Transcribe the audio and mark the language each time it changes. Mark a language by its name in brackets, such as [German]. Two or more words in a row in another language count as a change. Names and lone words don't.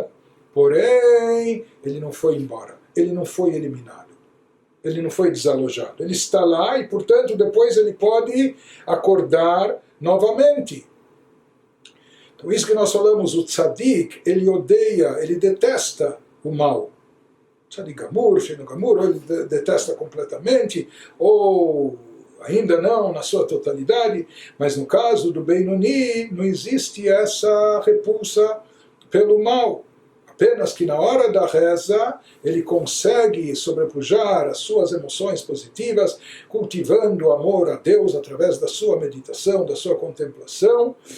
[Portuguese] Porém, ele não foi embora, ele não foi eliminado, ele não foi desalojado. Ele está lá e, portanto, depois ele pode acordar novamente. Então, isso que nós falamos, o tzadik, ele odeia, ele detesta o mal. [Hebrew] צדיק גמור, שאינו גמור, [Portuguese] ou ele detesta completamente, ou ainda não na sua totalidade, mas no caso do Benoni, não existe essa repulsa pelo mal. Apenas que na hora da reza, ele consegue sobrepujar as suas emoções positivas, cultivando amor a Deus através da sua meditação, da sua contemplação.